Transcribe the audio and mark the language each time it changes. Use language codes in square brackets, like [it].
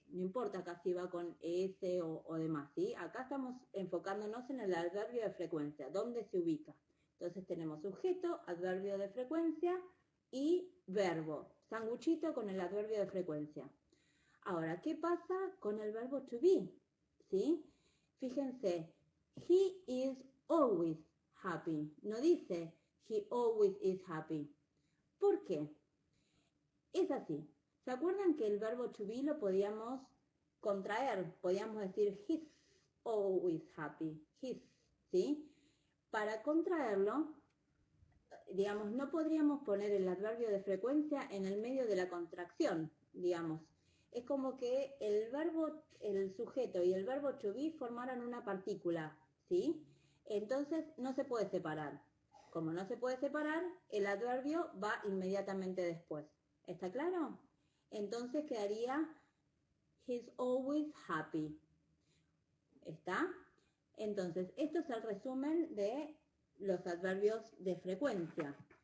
[es] No importa acá si va con S o demás, ¿sí? Acá estamos enfocándonos en el adverbio de frecuencia, dónde se ubica. Entonces tenemos sujeto, adverbio de frecuencia y verbo. Sanguchito con el adverbio de frecuencia. Ahora, ¿qué pasa con el verbo to be? ¿Sí? Fíjense, [en] he is always happy. [es] No dice [en] he always is happy. [es] ¿Por qué? Es así. ¿Se acuerdan que el verbo to be lo podíamos contraer? Podíamos decir [en] he's always happy. He's, ¿sí? [es] Para contraerlo, digamos, no podríamos poner el adverbio de frecuencia en el medio de la contracción, digamos. Es como que el verbo, el sujeto y el verbo to be formaran una partícula, ¿sí? Entonces no se puede separar. Como no se puede separar, el adverbio va inmediatamente después. ¿Está claro? Entonces quedaría [en] he's always happy. [es] ¿Está? Entonces, esto es el resumen de los adverbios de frecuencia.